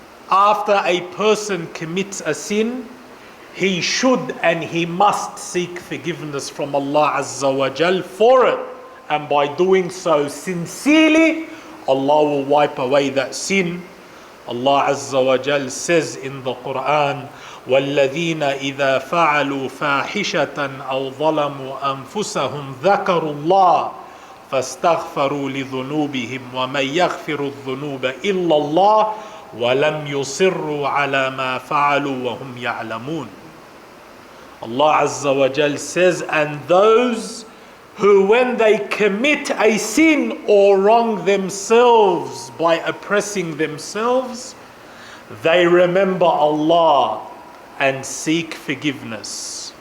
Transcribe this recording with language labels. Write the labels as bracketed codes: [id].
[en] After a person commits a sin, he should and he must seek forgiveness from Allah Azza wa Jal for it. And by doing so sincerely, Allah will wipe away that sin. Allah Azza wa Jal says in the Quran, [ar] وَالَّذِينَ إِذَا فَعَلُوا فَاحِشَةً أَوْ ظَلَمُوا أَنفُسَهُمْ ذَكَرُوا اللَّهَ فَاسْتَغْفَرُوا لِذُنُوبِهِمْ وَمَنْ يَغْفِرُ الذُّنُوبَ إِلَّا اللَّهُ وَلَمْ يُصِرُّوا عَلَى مَا فَعَلُوا وَهُمْ يَعْلَمُونَ. [en] Allah Azza wa Jal says, and those who when they commit a sin or wrong themselves by oppressing themselves, they remember Allah and seek forgiveness.